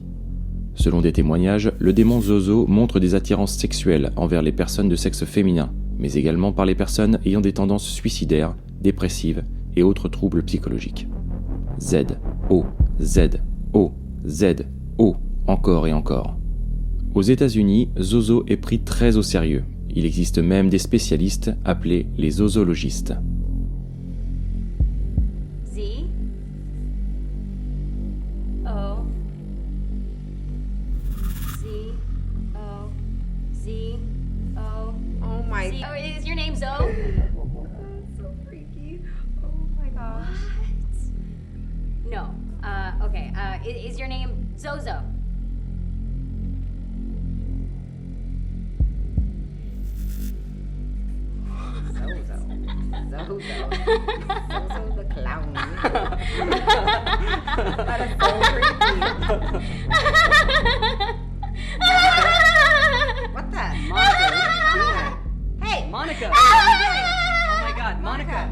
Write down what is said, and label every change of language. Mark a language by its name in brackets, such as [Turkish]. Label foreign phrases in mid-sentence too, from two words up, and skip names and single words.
[French] Selon des témoignages, le démon Zozo montre des attirances sexuelles envers les personnes de sexe féminin, mais également par les personnes ayant des tendances suicidaires, dépressives et autres troubles psychologiques. Z, O, Z, O, Z, O, encore et encore. Aux États-Unis, Zozo est pris très au sérieux. Il existe même des spécialistes appelés les zozologistes. [English] Z O Z O Z O. Oh my. Z. Oh, is your name Zoe? That's so freaky. Oh my gosh. No. Okay. Is your name Zozo? Zozo. Zozo the clown. That is so creepy. What the? Monica, what are you doing? Hey! Monica! What are you doing? Oh my god, Monica!